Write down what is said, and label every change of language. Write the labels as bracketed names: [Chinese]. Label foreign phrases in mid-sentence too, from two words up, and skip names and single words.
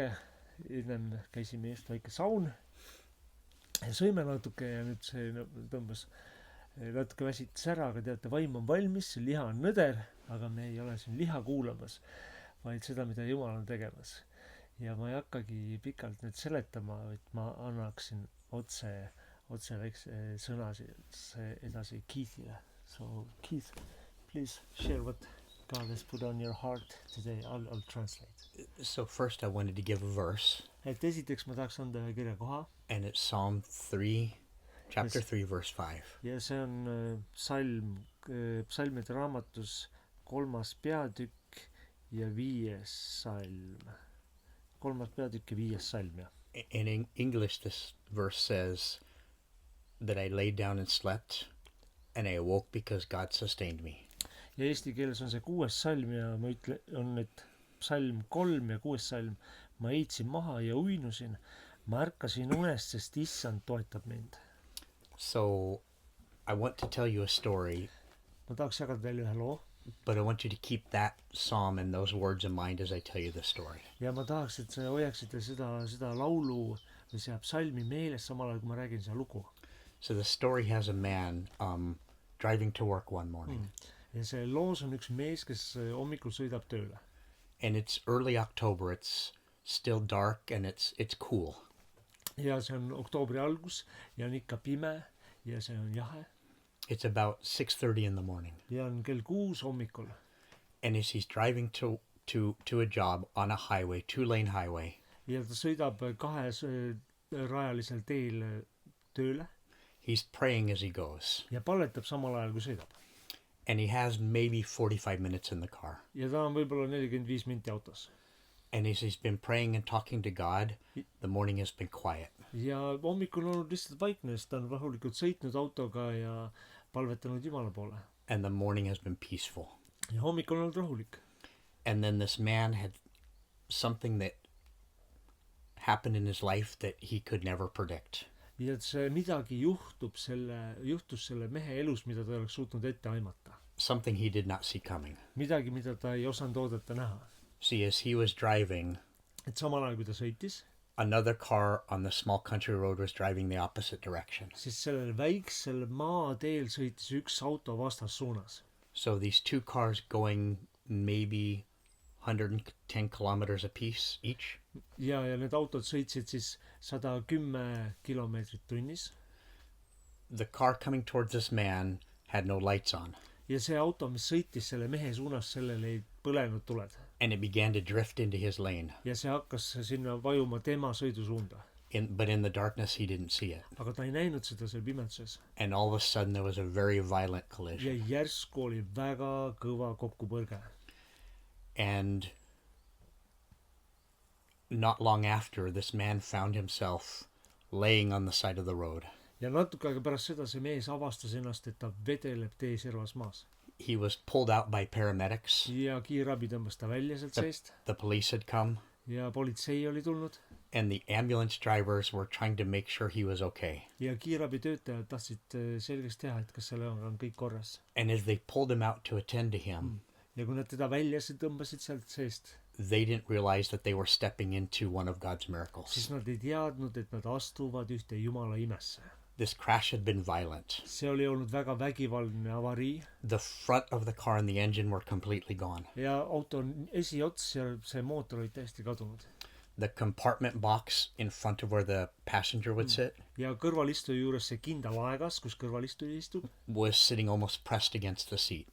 [Estonian] Ennem käisime just väike saun ja sõime natuke ja nüüd see tõmbas natuke väsitas ära, aga teate, vaim on valmis, liha on nõder, aga me ei ole siin liha kuulamas, vaid seda, mida Jumal on tegemas. Ja ma ei hakkagi pikalt nüüd seletama, et ma annaksin otse väikse sõna edasi Keithile. [English] So Keith, please share what God has put on your heart today. I'll translate. So first I wanted to give a verse. [Estonian] Et esiteks ma tahaks anda ühe kirjakoha. [English] And it's Psalm 3, chapter 3, verse 5. [Estonian] Ja see on psalmide raamatus 3. peatükk ja 5. salm. 3. peatükk ja 5. salm, jah. [English] In English, this verse says that I laid down and slept, and I awoke because God sustained me. [Estonian] Ja eesti keeles on see 6. salm ja ma on nüüd psalm 3 ja 6. salm. Ma heitsin maha ja uinusin. Ma ärkasin unest, sest Issand toetab mind. [English] So I want to tell you a story. [Estonian] Ma tahaks jagada teile ühe loo. [English] But I want you to keep that psalm and those words in mind as I tell you the story. [Estonian] Ja ma tahaks, et sa hoiaksite seda laulu või see psalmi meeles samal ajal, kui ma räägin seda lugu. [English] So the story has a man driving to work one morning. [Estonian] Ja see loos on üks mees, kes hommikul sõidab tööle. [English] And it's early October. It's still dark and it's cool. [Estonian] Ja see on oktoobri algus ja on ikka pime ja see on jahe. [English] It's about 6:30 in the morning. [Estonian] Ja on kell 6 hommikul. [English] And as he's driving to a job on a highway, 2-lane highway. [Estonian] Ja ta sõidab rajalisel teel tööle. [English] He's praying as he goes. [Estonian] Ja palvetab samal ajal, kui sõidab. [English] And he has maybe 45 minutes in the car. [Estonian] Ja ta on võib-olla 45 minti autos. [English] And as he's been praying and talking to God, the morning has been quiet. [Estonian] Ja hommikul on olnud lihtsalt vaikne, sest ta on rahulikult sõitnud autoga ja palvetanud Jumala poole. [English] And the morning has been peaceful. [Estonian] Ja hommikul on olnud rahulik. [English] And then this man had something that happened in his life that he could never predict. [Estonian] Ja et see midagi juhtus selle mehe elus, mida ta oleks suutnud ette aimata. [English] Something he did not see coming. [Estonian] Midagi, mida ta ei osanud oodata näha. [English] See, as he was driving, [Estonian] et samal ajal, kui ta sõitis, [English] another car on the small country road was driving the opposite direction. [Estonian] Siis sellel väiksel maateel sõitis üks auto vastassuunas. [English] So these two cars going maybe 110 kilometers apiece each. [Estonian] Ja need autod sõitsid siis 110 kilomeetrit tunnis. [English] The car coming towards this man had no lights on. [Estonian] Ja see auto, mis sõitis selle mehe suunas, sellel ei põlenud tuled. [English] And it began to drift into his lane. [Estonian] Ja see hakkas sinna vajuma tema sõidusuunda. [English] But in the darkness he didn't see it. [Estonian] Aga ta ei näinud seda seal pimeduses. [English] And all of a sudden there was a very violent collision. [Estonian] Ja järsku oli väga kõva kokkupõrge. [English] And not long after, this man found himself laying on the side of the road. [Estonian] Ja natuke aega pärast seda see mees avastas ennast, et ta vedeleb teeservas maas. [English] He was pulled out by paramedics. [Estonian] Ja kiirabi tõmbas ta välja sealt seest. [English] The police had come. [Estonian] Ja politsei oli tulnud. [English] And the ambulance drivers were trying to make sure he was okay. [Estonian] Ja kiirabi töötajad tahtsid selgeks teha, et kas seal on kõik korras. [English] And as they pulled him out to attend to him, [Estonian] ja kui nad teda välja tõmbasid sealt seest, [English] they didn't realize that they were stepping into one of God's miracles. [Estonian] Siis nad ei teadnud, et nad astuvad ühte Jumala imesse. [English] This crash had been violent. [Estonian] See oli olnud väga vägivaldne avarii. [English] The front of the car and the engine were completely gone. [Estonian] Ja auto esiots ja see mootor oli täiesti kadunud. [English] The compartment box in front of where the passenger would sit. [Estonian] Ja kõrvalistuja juures see kindal aegas, kus kõrvalistuja istub, [English] was sitting almost pressed against the seat.